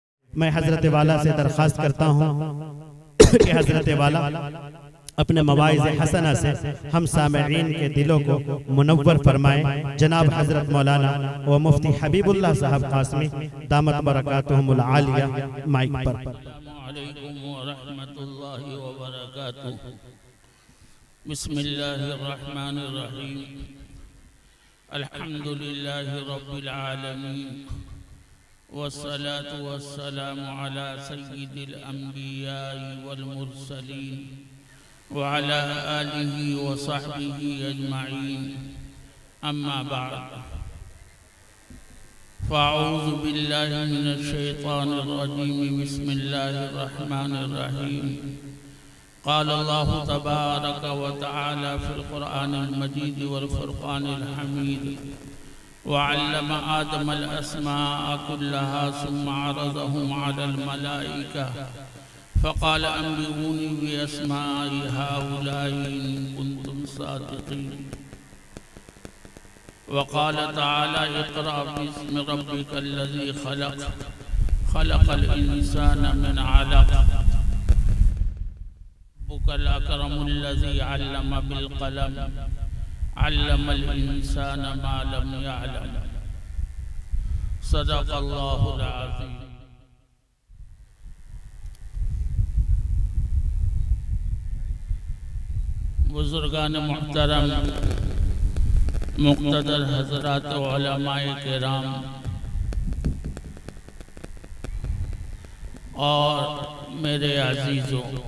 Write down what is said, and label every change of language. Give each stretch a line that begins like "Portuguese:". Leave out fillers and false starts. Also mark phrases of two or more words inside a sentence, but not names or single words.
Urdu: میں حضرت والا سے درخواست کرتا ہوں کہ حضرت والا اپنے مواعظ حسنہ سے ہم سامعین کے دلوں کو منور فرمائیں. جناب حضرت مولانا و مفتی حبیب اللہ صاحب قاسمی
Arabic: دامت برکاتہم العالیہ
Urdu: مائک پر.
Arabic: بسم الله الرحمن الرحيم الحمد لله رب العالمين والصلاة والسلام على سيد الأنبياء والمرسلين وعلى آله وصحبه أجمعين أما بعد فأعوذ بالله من الشيطان الرجيم بسم الله الرحمن الرحيم قال الله تبارك وتعالى في القرآن المجيد والفرقان الحميد وعلم آدم الأسماء كلها ثم عرضهم على الملائكة فقال أنبئوني بأسماء هؤلاء إن كنتم صادقين وقال تعالى اقرأ باسم ربك الذي خلق خلق الإنسان من علق ربك الأكرم الذي علم بالقلم علم الإنسان ما لم يعلم صدق الله العظيم.
Urdu: بزرگان محترم، مقتدر حضرات علمائے کرام اور میرے عزیزو,